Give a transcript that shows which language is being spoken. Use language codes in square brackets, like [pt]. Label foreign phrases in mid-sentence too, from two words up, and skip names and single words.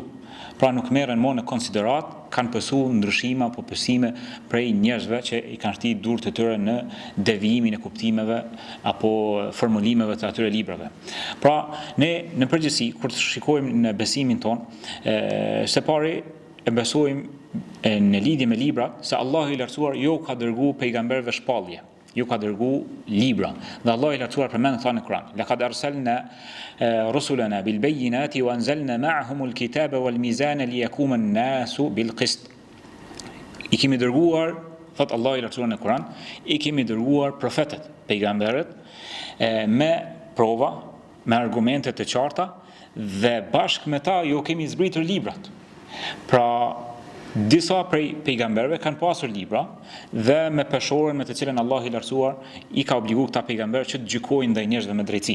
[sq] Pra nuk merren më në konsiderat, kanë pësuar ndryshime apo pësime prej njerëzve që i kanë shtyr durrët e tyre në devijimin e kuptimeve apo formulimeve të atyre librave. Pra, ne në përgjithësi kur të shikojmë në besimin ton, së pari e besojmë në lidhje me libra se Allahu i lartësuar jo ka dërguar pejgamberëve shpallje, ju ka dërgu libra. Dhe Allah i lartësuar përmend këta në Kur'an. [ar] لقد أرسلنا رسلنا بالبينات وأنزلنا معهم الكتاب والميزان ليقوم الناس بالقسط. [sq] I kemi dërguar, thot Allah i lartësuar në Kur'an, i kemi dërguar profetët, pejgamberët me prova, me argumente të qarta dhe bashkë me ta ju kemi zbritur librat. Pra disa prej pejgamberëve kanë pasur libra dhe me peshorën me të cilën Allah i lartësuar i ka obliguar këta pejgamberë që të gjykojnë ndaj njerëzve me drejtësi.